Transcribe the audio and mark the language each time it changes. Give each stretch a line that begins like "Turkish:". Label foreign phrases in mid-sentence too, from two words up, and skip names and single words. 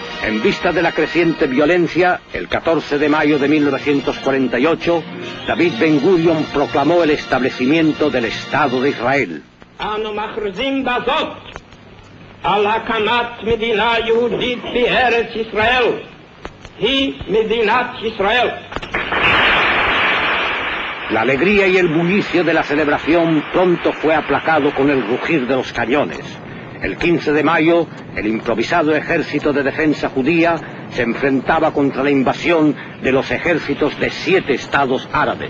Spanish: En vista de la creciente violencia, el 14 de mayo de 1948, David Ben-Gurion proclamó el establecimiento del Estado de Israel.
Hebrew: אנו מכריזים בזאת על הקמת מדינה יהודית בארץ ישראל. היא מדינת ישראל.
Spanish: La alegría y el bullicio de la celebración pronto fue aplacado con el rugir de los cañones. El 15 de mayo, el improvisado ejército de defensa judía se enfrentaba contra la invasión de los ejércitos de 7 estados árabes.